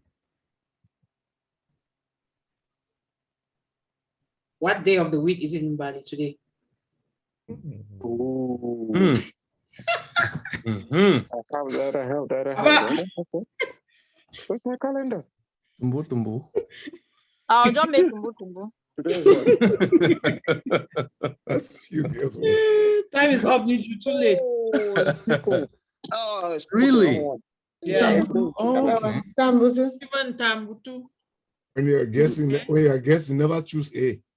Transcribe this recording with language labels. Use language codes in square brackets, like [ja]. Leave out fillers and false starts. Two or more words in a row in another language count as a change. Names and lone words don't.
[en] What day of the week is it in Bali today? Where's my calendar? Tumbu, tumbu. Oh, don't make tumbu tumbu. That's a few years old. Time is up, Niju, too late. Oh, really? Yeah. Okay. Even Tambutu. When you're guessing, never choose A.